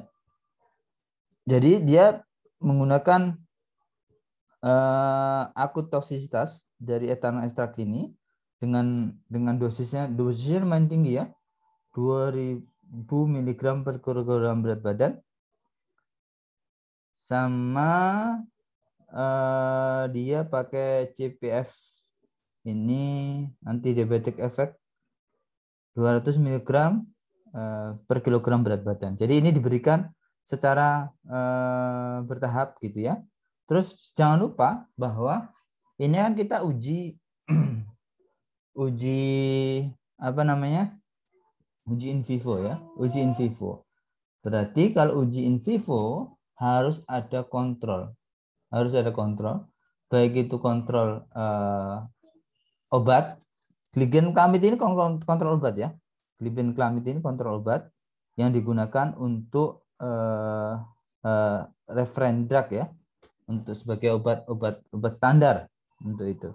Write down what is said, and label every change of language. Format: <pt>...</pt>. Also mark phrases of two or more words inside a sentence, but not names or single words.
<id>Jadi dia menggunakan akut toksisitas dari etanol ekstrak ini dengan dosisnya lumayan tinggi ya, 2000 mg per kilogram berat badan, sama dia pakai CPF ini</id> <en>anti diabetic effect</en> <id>200 mg per kilogram berat badan. Jadi ini diberikan secara bertahap gitu ya. Terus jangan lupa bahwa ini kan kita uji uji apa namanya? Uji</id> <la>in vivo</la> <id>ya, uji</id> <la>in vivo.</la> <id>Berarti kalau uji</id> <la>in vivo</la> <id>harus ada kontrol. Harus ada kontrol. Baik itu kontrol obat. Glibenclamid ini kontrol obat ya. Glibenclamid ini kontrol obat yang digunakan untuk</id> <en>reference drug</en> <id>ya, untuk sebagai obat standar untuk itu.</id>